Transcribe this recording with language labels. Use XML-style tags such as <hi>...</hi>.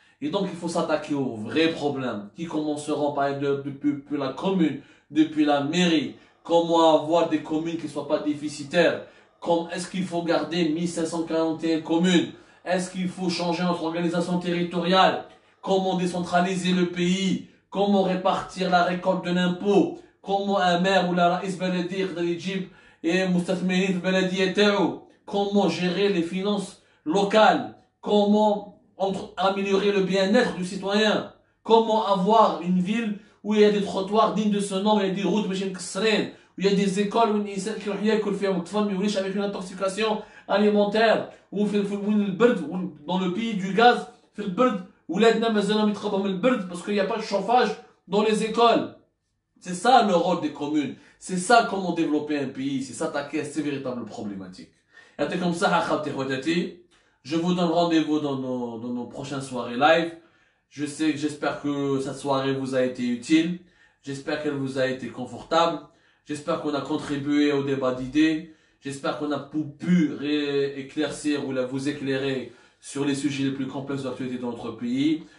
<fr>Et donc, il faut s'attaquer aux vrais problèmes qui commenceront par depuis la commune, depuis la mairie. Comment avoir des communes qui ne soient pas déficitaires? Est-ce qu'il faut garder 1541 communes? Est-ce qu'il faut changer notre organisation territoriale? Comment décentraliser le pays? Comment répartir la récolte de l'impôt? Comment un maire ou la</fr> <ar>رئيس بلدية يقدر يجيب مستثمرين في البلدية تاعو?</ar> <fr>Comment gérer les finances locales? Comment améliorer le bien-être du citoyen? Comment avoir une ville où il y a des trottoirs dignes de ce nom, où il y a des routes</fr> <ar>ماشي مكسرين,</ar> <fr>où il y a des écoles où</fr> <ar>الانسان كيروح ياكل فيها والطفل ما يوليش</ar> <fr>avec une intoxication alimentaire, ou dans le pays du gaz</fr> <ar>في البرد ولادنا مازالهم يتخبوا من البرد</ar> <fr>parce qu'il n'y a pas de chauffage dans les écoles. C'est ça le rôle des communes. C'est ça comment développer un pays, c'est s'attaquer à ces véritables problématiques.</fr> <ar>يعطيكم الصحة خواتي خواتاتي.</ar> <fr>Je vous donne rendez-vous dans nos prochaines soirées live. J'espère que cette soirée vous a été utile. J'espère qu'elle vous a été confortable. J'espère qu'on a contribué au débat d'idées. J'espère qu'on a pu éclaircir ou vous éclairer sur les sujets les plus complexes d'actualité de notre pays.</fr>